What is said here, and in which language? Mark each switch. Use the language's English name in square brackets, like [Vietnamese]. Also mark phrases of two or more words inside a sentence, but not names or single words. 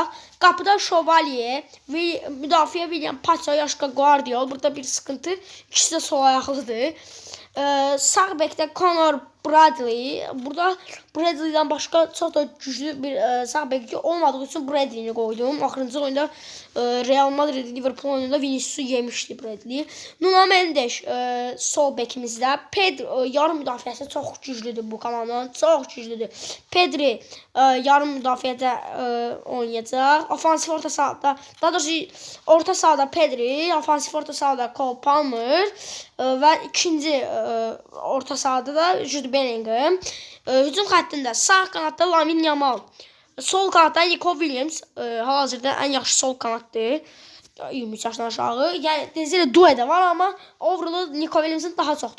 [Azerbaijani] Qapıda Şövalye, müdafiə William Paça, Yaşqa Guardiol. Burada bir sıkıntı. İkisi də sol ayaqlıdır. Sağ bəkdə Conor Bradley. Burada Bradley'dən başqa çox da güclü bir sağ bək olmadığı üçün Bradley'ni qoydum. Axırıncı oyunda Real Madrid Liverpool oyununda Vinicius'u yemişdi Bradley. Nuno Mendes sol bəkimizdə. Pedro yarım müdafiəsi çox güclüdür bu komandanın. Çox güclüdür. Pedri yarım müdafiədə oynayacaq. Ofansif orta sahada, daha doğrusu orta sahada Pedri, ofansif orta sahada Cole Palmer və ikinci orta sahada da Jude Bellingham. Hücum xəttində sağ qanatda Lamine Yamal, sol qanatda Nico Williams, hal-hazırda ən yaxşı sol kanatdır. 23 yaşdan aşağı. Yəni Desire Doué də var, amma overall Nico Williams'ın daha çoxdur.